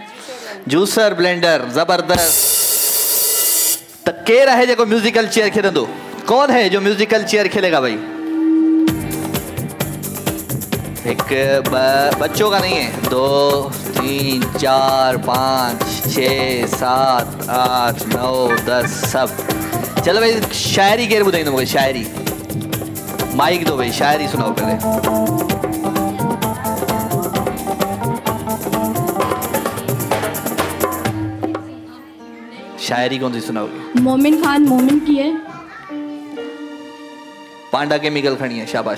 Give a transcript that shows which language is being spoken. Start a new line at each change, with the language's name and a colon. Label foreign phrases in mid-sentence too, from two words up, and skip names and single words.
English: juicer blender,
Sindhi: जबरदस्त। त केर है जो
English: musical chair
Sindhi: खेलंदो?
Urdu: کون ہے جو
English: musical chair
Urdu: کھیلے گا بھائی? ایک بچوں کا نہیں ہے، 2 3 4 5 6 7 8 9 10 سب.
Sindhi: चलो भाई शायरी केर ॿुधाईंदो मूंखे?
Urdu: شاعری مائیک دو بھائی، شاعری سناؤ پہلے. شاعری کون سی سناؤ گے? مومن خان مومن کی ہے. پانڈا کیمیکل کھڑی ہے، شاباش.